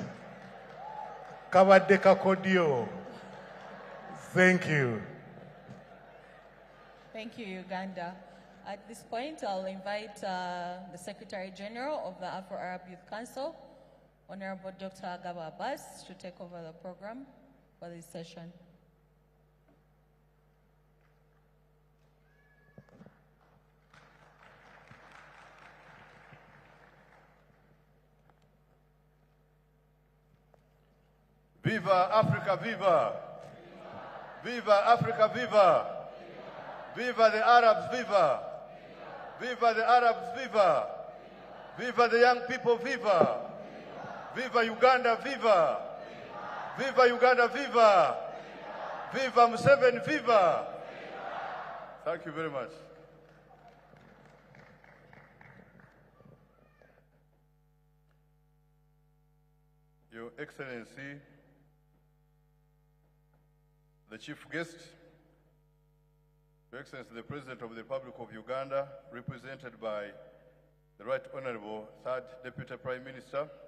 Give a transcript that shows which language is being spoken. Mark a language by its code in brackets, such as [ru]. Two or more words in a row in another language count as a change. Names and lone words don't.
[lg] Kabadde kakodyo. [en] Thank you. Thank you, Uganda. At this point, I'll invite the Secretary General of the Afro-Arab Youth Council, Honorable Dr. Agaba Abbas, to take over the program for this session. Viva Africa, viva! Viva Africa, viva! Viva the Arabs, viva! Viva the Arabs, viva! Viva the young people, viva! Viva Uganda, viva! Viva Uganda, viva! Viva MUSEVENI, viva! Thank you very much. Your Excellency, the Chief Guest, Your Excellency, the President of the Republic of Uganda, represented by the Right Honorable Third Deputy Prime Minister,